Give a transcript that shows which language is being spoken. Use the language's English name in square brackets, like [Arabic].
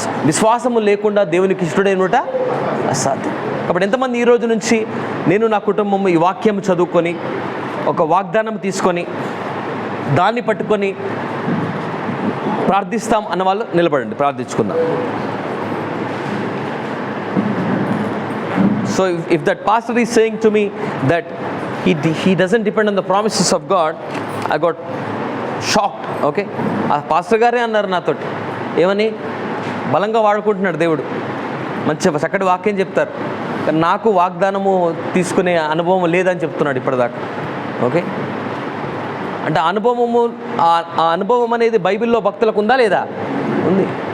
[Telugu] విశ్వాసము లేకుండా దేవునికి ఇష్టడైనట అసాధ్యం. కాబట్టి ఎంతమంది ఈ రోజు నుంచి నేను నా కుటుంబం ఈ వాక్యం చదువుకొని ఒక వాగ్దానం తీసుకొని దాన్ని పట్టుకొని ప్రార్థిస్తాం అన్న వాళ్ళు నిలబడండి, ప్రార్థించుకుందాం. [English] So if that pastor is saying to me that he doesn't depend on the promises of God, I got shocked. [Telugu] Okay, ఆ పాస్టర్ గారే అన్నారు నాతోటి, ఏమని? బలంగా వాడుకుంటున్నాడు దేవుడు, మంచి చక్కటి వాక్యం చెప్తారు, కానీ నాకు వాగ్దానము తీసుకునే అనుభవం లేదని చెప్తున్నాడు ఇప్పటిదాకా. ఓకే, అంటే ఆ అనుభవం అనేది బైబిల్లో భక్తులకు ఉందా లేదా? ఉంది.